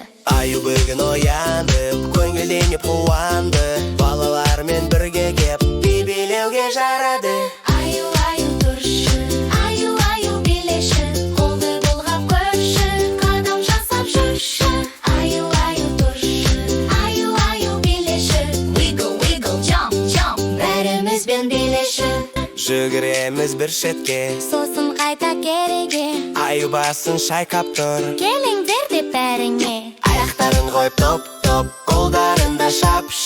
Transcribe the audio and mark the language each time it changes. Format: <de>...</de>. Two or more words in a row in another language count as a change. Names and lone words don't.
<kk>Аю бүгін оянып, көңілденіп қуанды. Балалармен бірге кеп, би билеуге жарады. Аю, аю, тұршы, аю, аю, билеші, қолды бұлғап көрші, қадам жасап жүрші. Аю, аю, тұршы, аю, аю, билеші,</kk> <en>wiggle, wiggle, jump, jump,</en> <kk>бәрімізбен билеші. Жүгіреміз бір шетке, Сосын қайта кереге, аю басын шайқап тұр. келіңдер деп бәріңе. Аяқтарын қойып топ-топ, қолдарында шап</kk>